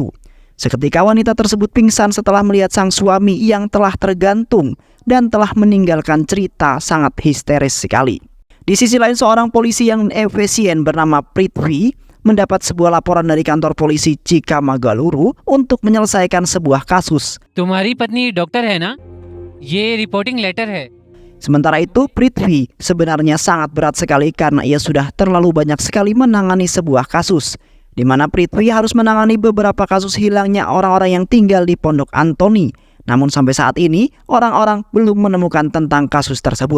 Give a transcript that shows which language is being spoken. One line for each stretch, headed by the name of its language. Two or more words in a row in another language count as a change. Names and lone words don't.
Indonesian: Seketika wanita tersebut pingsan setelah melihat sang suami yang telah tergantung dan telah meninggalkan cerita sangat histeris sekali. Di sisi lain seorang polisi yang efisien bernama Prithvi mendapat sebuah laporan dari kantor polisi Cikamgoluru untuk menyelesaikan sebuah kasus.
Hindi: तुम्हारी पत्नी डॉक्टर है ना? ये
English: reporting letter
Hindi: है.
Indonesian: Sementara itu Prithvi sebenarnya sangat berat sekali karena ia sudah terlalu banyak sekali menangani sebuah kasus, di mana Prithvi harus menangani beberapa kasus hilangnya orang-orang yang tinggal di pondok Antoni. Namun sampai saat ini orang-orang belum menemukan tentang kasus tersebut.